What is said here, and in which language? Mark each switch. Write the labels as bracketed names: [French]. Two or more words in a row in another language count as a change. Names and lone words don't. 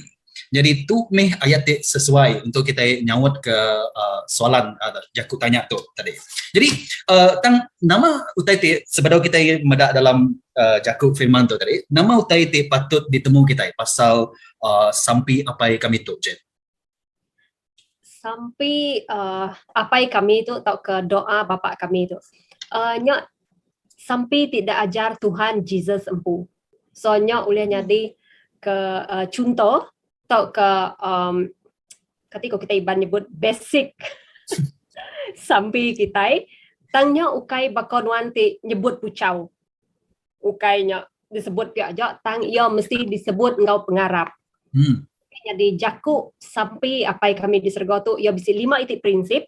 [Iban] Jadi tu meh ayat sesuai untuk kita nyawat ke soalan jaku tanya tu tadi. Jadi tang nama utai te sebelum kita meda dalam jaku firman tu tadi, nama utai te patut ditemu kita pasal sampi apa kami tu je. Sampai apa kami tu atau ke doa bapa kami tu. Nya sampai tidak ajar Tuhan Jesus empu. Soalnya oleh jadi ke contoh atau ke ketika kita iban nyebut basic sampai kita tangnya ukai bakonuan ti nyebut pucau. Ukainya disebut dia aja tang ia mesti disebut engkau pengarap. Jadi jaku sampai apa yang kami diserga tu ia bisi 5 itik prinsip.